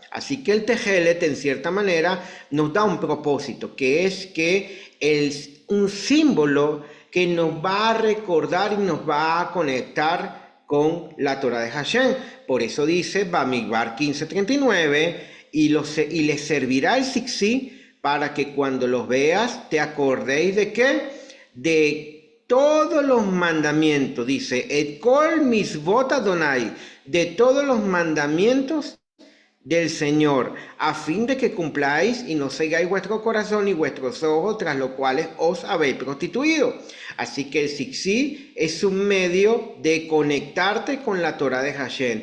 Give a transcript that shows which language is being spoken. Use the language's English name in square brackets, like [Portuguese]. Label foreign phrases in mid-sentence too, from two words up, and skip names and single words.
[Spanish] Así que el Tejelet en cierta manera nos da un propósito, que es que es un símbolo que nos va a recordar y nos va a conectar con la Torá de Hashem. Por eso dice Bamidbar 15:39 y les servirá el zixi para que cuando los veas te acordéis de qué, de todos los mandamientos, dice, [Hebrew] את כל מצות אדני, [Spanish] de todos los mandamientos del Señor, a fin de que cumpláis y no cegáis vuestro corazón y vuestros ojos, tras lo cuales os habéis prostituido. Así que el Siksi es un medio de conectarte con la Torah de Hashem.